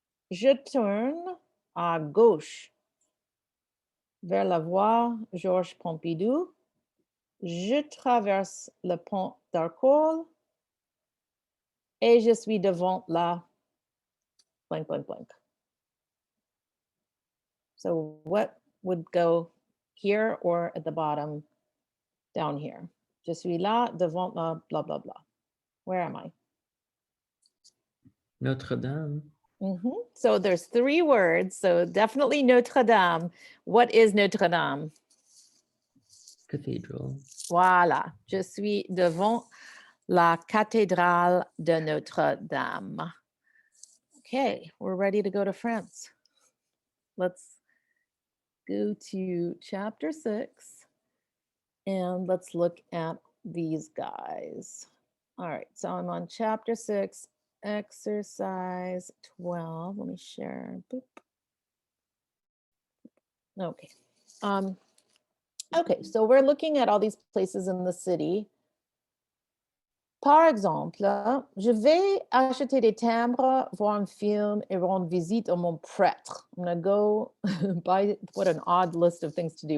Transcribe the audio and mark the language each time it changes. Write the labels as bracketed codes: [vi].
[fr] Je tourne à gauche vers la voie Georges Pompidou. Je traverse le pont d'Arcole et je suis devant la blank, blank, blank. [en] So what would go here or at the bottom down here? [fr] Je suis là devant la blah, blah, blah. [en] Where am I? Notre Dame. So there's 3 words. So definitely Notre Dame. What is Notre Dame? Cathedral. [fr] Voilà. Je suis devant la cathédrale de Notre Dame. [en] Okay, we're ready to go to France. Let's go to chapter 6 and let's look at these guys. All right, so I'm on chapter 6, exercise 12. Let me share. Boop. Okay. Okay, so we're looking at all these places in the city. [fr] Par exemple, je vais acheter des timbres, voir un film et rendre visite à mon prêtre. [en] I'm going to go buy, what an odd list of things to do.